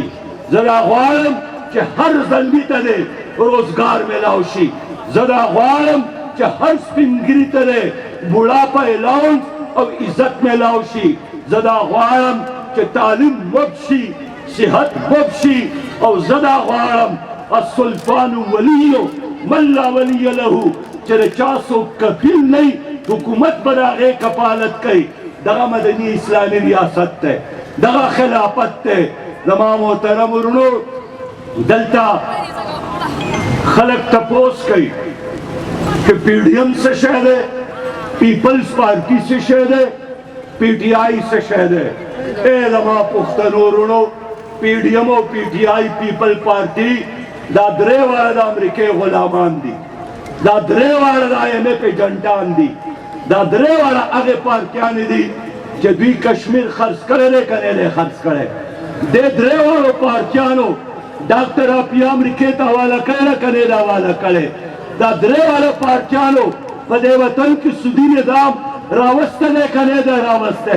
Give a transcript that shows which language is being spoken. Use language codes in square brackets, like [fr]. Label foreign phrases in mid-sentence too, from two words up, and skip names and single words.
[ps] زه دا غواړم چې هر زلمي ته دې روزګار میلاو شي. زه دا غواړم چې هر سپینګري ته دې بوډاپه الاونس او عزت میلاو شي. زه دا غواړم چې تعلیم مفت شي، صحت مفت شي. او زه دا غواړم [ar] السلطان ولی من لا ولی له، [ps] چې د چا څوک کفیل نه وي، حکومت به د هغې کفالت کوي. دغه مدني اسلامي ریاست دی، دغه خلافت دی. زما محترم ورونو، دلته خلک تپوس کوي [ur] کہ پی ڈی ایم سے شہد ہے، [ps] پیپلز پارٹی سے شہد ہے، پی ٹی آئی سے شہد ہے. اے زما پختنو رونو، پی ڈی ایم او پی ٹی آئی پیپل پارٹی دا درې واړه د امریکې غلامان دي، دا درې واړه د آئی ایم اے ایجنټان دي، دا درې واړه هغې پارټیانې دي چې دوی کشمیر خرڅ کړی دی که نه دی خرڅ کړی. دې درې واړو پارټیانو ډاکټر اپی امریکې ته حواله کړی ده که نه دی حواله کړی. دا درې واړه پارټیانو په دې وطن کې سودي نظام راوستی دی که نه دی راوستی.